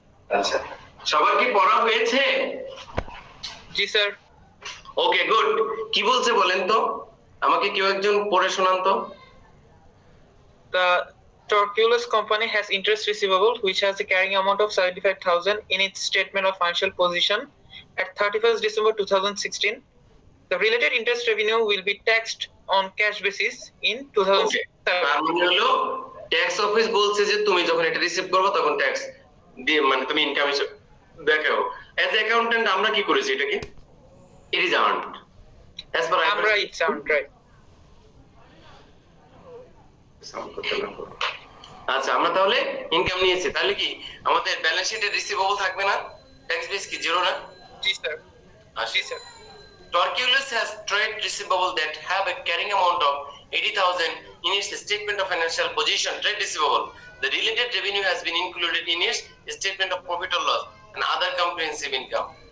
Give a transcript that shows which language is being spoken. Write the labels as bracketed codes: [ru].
[bn] আচ্ছা, সবার কি পড়া হয়েছে? জি স্যার। Okay good. কি বলছে বলেন তো, আমাকে কেউ একজন পড়ে শোনান তো। [en] The Torculus company has interest receivable which has a carrying amount of 75,000 in its statement of financial position at 31st December 2016. The related interest revenue will be taxed on cash basis in 2017. [bn] তার মানে হলো tax office বলছে যে তুমি যখন এটা receive করবে তখন ট্যাক্স দিয়ে মানে তুমি ইনকাম হিসেবে দেখাও। [en] as accountant [bn] আমরা কি করেছি এটাকে? [en] It is earned as per আমরা it's earned right. [bn] আচ্ছা আমরা তাহলে ইনকাম নিয়েছি, তাহলে কি আমাদের ব্যালেন্স শিটে রিসিভেবল থাকবে না? ট্যাক্স বেস কি জিরো না? জি sir. G sir. [en] Torculus has trade receivable that have a carrying amount of 80,000 in its statement of financial position. Trade receivable. The related revenue has been included in its statement of profit or loss and other comprehensive income.